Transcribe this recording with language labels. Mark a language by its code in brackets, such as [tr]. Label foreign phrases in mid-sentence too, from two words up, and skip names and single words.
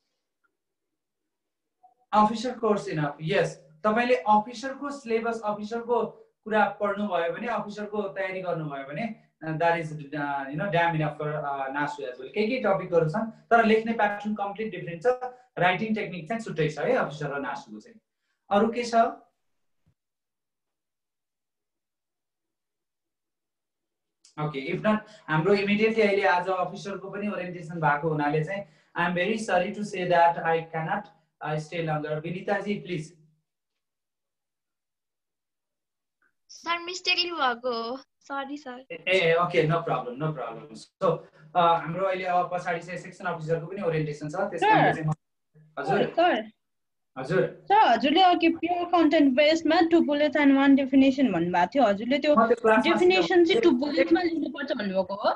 [en] officer course enough yes [ne] तपाईले अफिसरको सिलेबस अफिसरको कुरा पढ्नु भयो भने अफिसरको तयारी गर्नु भयो भने [en] that is damn enough for नासु as well [ne] के टपिकहरु छन् तर लेख्ने प्याटर्न [en] complete different [ne] छ [en] writing technique [ne] चाहिँ छुट्टै छ है अफिसर र नासुको चाहिँ अरु के छ [en] okay if not हाम्रो immediately [ne] अहिले आज अफिसरको पनि ओरिएन्टेसन भएको हुनाले चाहिँ [en] I am very sorry to say that I cannot stay longer विनीता जी please [ne] सर मिस्टेकली भएको हो सरी सर ए [en] okay no problem so [ne] हाम्रो अहिले अब पछाडि चाहिँ सेक्सन अफिसरको पनि ओरिएन्टेसन छ त्यस कारणले चाहिँ हजुर सर हजुर सर हजुरले अघि [en] pure content [ne] बेसमा [en] two bullet and one definition [ne] भन्नुभएको थियो हजुरले त्यो डेफिनेसन चाहिँ [en] two bulletमा [ne] लेख्नुपर्छ भन्नुभएको हो